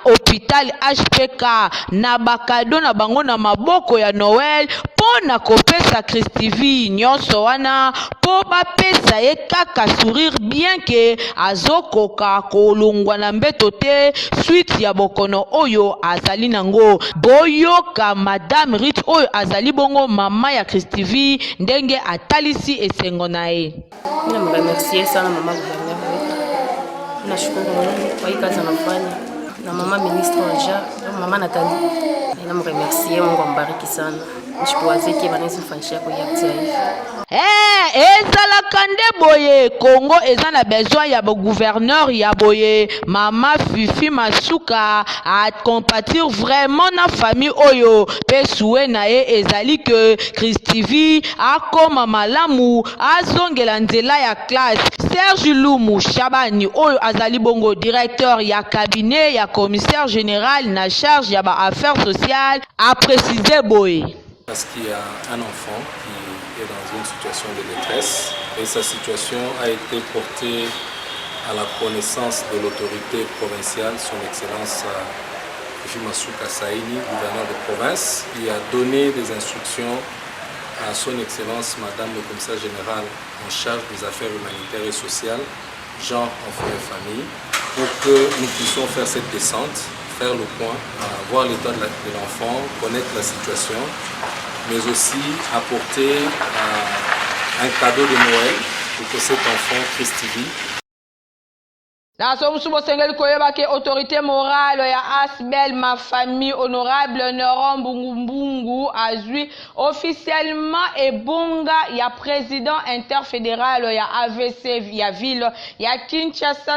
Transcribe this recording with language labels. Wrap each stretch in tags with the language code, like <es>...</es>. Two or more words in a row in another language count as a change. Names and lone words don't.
<ln>hôpital HPK na bakado na bango na maboko ya Noël po na kopesa Christivi nyonso wana po bapesa ye kaka sourire</ln> <fr>bien que</fr> <ln>azokoka kolongwa na mbeto te suite ya bokono oyo azali nango boyoka madame Rit oyo azali bongo mama ya Christivi ndenge atalisi esengo na ye.</ln> <sw>Mina mremercier sana mama gouverneur. Nashukuru Mungu kwa hii kazi anafanya na mama ministre Anja, mama Nathalie. Namremercier, Mungu ambariki sana. Nishikuwazeki banaweza mfanyishia kwa hiyo hivi.</sw> <ln>Ezalaka nde boye Congo eza na besoin ya gouverneur ya boye mama Fifi Masuka</ln> <fr>a compatir vraiment</fr> <ln>na famille oyo pe souhait na ye ezali que Christivi akoma malamu azongela nzela ya classe. Serge Lumu Shabani oyo azali bongo directeur ya cabinet ya</ln> <fr>commissaire général</fr> <ln>na charge ya ba</ln> <fr>affaires sociales a précisé</fr> <ln>boye.</ln> <fr>Parce qu'il y a un enfant qui est dans une situation de détresse et sa situation a été portée à la connaissance de l'autorité provinciale, son Excellence Fifi Masuka Saini, gouverneur de province, qui a donné des instructions à son Excellence Madame le Commissaire général en charge des affaires humanitaires et sociales, genre, enfants et famille, pour que nous puissions faire cette descente, faire le point, voir l'état de l'enfant, connaître la situation, mais aussi apporter un cadeau de Noël pour que cet enfant Christivi.</fr> <ln>Na somusubo sengeli koyeba ke</ln> <fr>autorité morale</fr> <ln>ya Asbel ma famille honorable Neron Mbungu azui officiellement ebonga ya</ln> <fr>président interfédéral</fr> <ln>ya AVC ya ville ya Kinshasa.</ln>